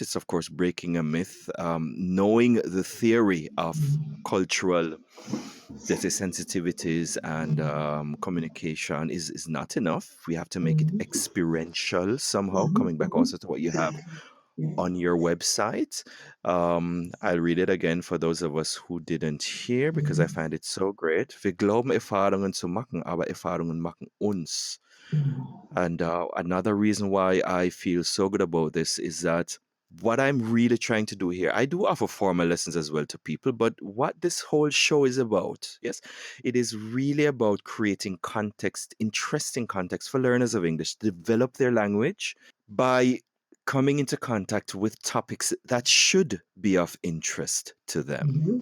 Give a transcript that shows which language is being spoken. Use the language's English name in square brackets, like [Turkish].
[English] It's, of course, breaking a myth. Knowing the theory of cultural, let's say, sensitivities and communication is not enough. We have to make it Mhm. experiential somehow, Mhm. coming back Mhm. also to what you have Yeah. on your website. I'll read it again for those of us who didn't hear because I find it so great. [German] Wir glauben Erfahrungen zu machen, aber Erfahrungen machen uns. [English] And another reason why I feel so good about this is that what I'm really trying to do here, I do offer formal lessons as well to people, but what this whole show is about, yes, it is really about creating context, interesting context for learners of English to develop their language by coming into contact with topics that should be of interest to them.